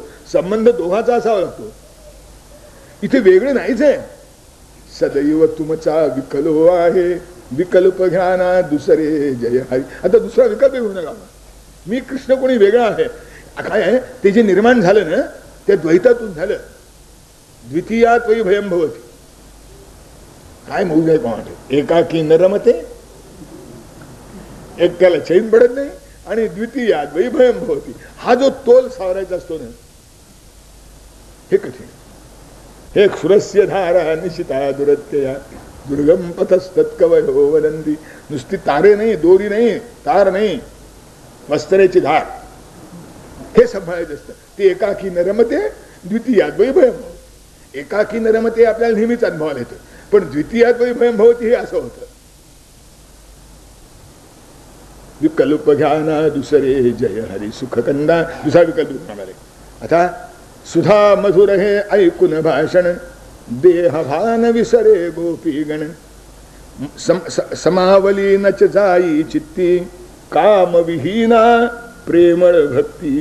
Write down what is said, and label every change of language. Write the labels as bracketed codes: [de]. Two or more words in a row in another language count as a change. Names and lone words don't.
[mr] संबंध दोघाचा असावा लागतो. इथे वेगळं नाहीच आहे. सदैव तुमचा विकलो आहे, विकल्प घ्याना दुसरे जय हरी. आता दुसरा विकल्प घेऊ नका. मी कृष्ण कोणी वेगळा आहे. काय आहे ते जे निर्माण झालं ना त्या द्वैतातून झालं. [sa] द्वितीयात वै भयम भवती. [mr] काय मौज आहे कोणाला? [sa] एकाकी न रमते, [mr] एक त्याला चैन पडत नाही, आणि [sa] द्वितीयात वै भयम भवती. [mr] हा जो तोल सावरायचा असतो ना हे कठीण. [sa] हे क्षुरस्य धारा निशिता दुरत्यया, दुर्गम पथस्तत्कवयो वदंती. [mr] नुसती तारे नाही, दोरी नाही, तार नाही, वस्त्रेची धार, हे सांभाळायचं असतं. [sa] ते एकाकी न रमते, द्वितीयात वै भयम भवती. एकाकी न रमते [mr] आपल्याला नेहमीच अनुभवाला येतं, पण [sa] द्वितीयात वै भयम भवती [mr] हे असं होतं. विकल्प घ्याना दुसरे जय हरी सुखकंदा. दुसरा विकल्प म्हणाले. आता सुधा मधुर हे ऐकून भाषण, देहभान विसरे गोपीगण. समावली नच जाई चित्ती, काम विहीना प्रेमळ भक्ती.